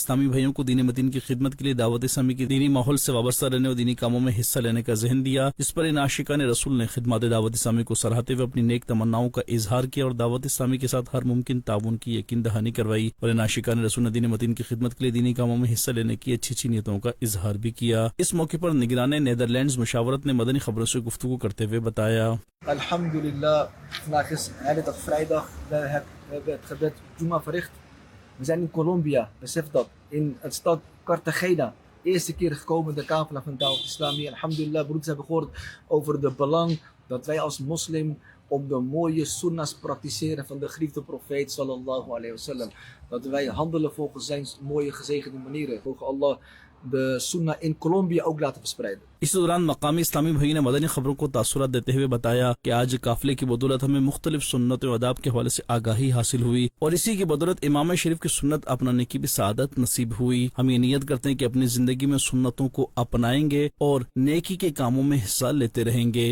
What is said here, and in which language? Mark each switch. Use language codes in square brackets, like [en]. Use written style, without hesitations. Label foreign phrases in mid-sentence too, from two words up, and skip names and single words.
[ur] اسلامی بھائیوں کو دین متین کی خدمت کے لیے دعوت اسلامی کی دینی ماحول سے وابستہ رہنے اور دینی کاموں میں حصہ لینے کا ذہن دیا، جس پر ان عاشقان رسول نے خدمات دعوت اسلامی کو سراہتے ہوئے اپنی نیک تمناؤں کا اظہار کیا اور دعوت اسلامی کے ساتھ ہر ممکن تعاون کی یقین دہانی کروائی، اور ان عاشقان رسول نے دین متین کی خدمت کے لیے دینی کاموں میں حصہ لینے کی اچھی نیتوں کا اظہار بھی کیا۔ اس موقع پر نگران نیدرلینڈز مشاورت نے مدنی خبروں سے گفتگو کرتے ہوئے بتایا، [ar] الحمد لله, [nl] vandaag is eigenlijk vrijdag. We hebben het gebed Juma verricht. We zijn in Colombia, besef dat. In het stad Cartagena. Eerste keer gekomen de kafela van Dawat Islami. [ar] الحمد لله, [nl] broeders hebben gehoord over de belang dat wij als moslim op de mooie sunnas praktiseren van de geliefde profeet [ar] صلى الله عليه وسلم. [nl] Dat wij handelen volgens zijn mooie gezegende manieren. Mogen Allah de sunnah in Colombia ook laten verspreiden. [ur] اس دوران مقامی اسلامی بھائی نے مدنی خبروں کو تاثرات دیتے ہوئے بتایا کہ آج قافلے کی بدولت ہمیں مختلف سنت و آداب کے حوالے سے آگاہی حاصل ہوئی اور اسی کی بدولت امام شریف کی سنت اپنانے کی بھی سعادت نصیب ہوئی۔ ہم یہ نیت کرتے ہیں کہ اپنی زندگی میں سنتوں کو اپنائیں گے اور نیکی کے کاموں میں حصہ لیتے رہیں گے۔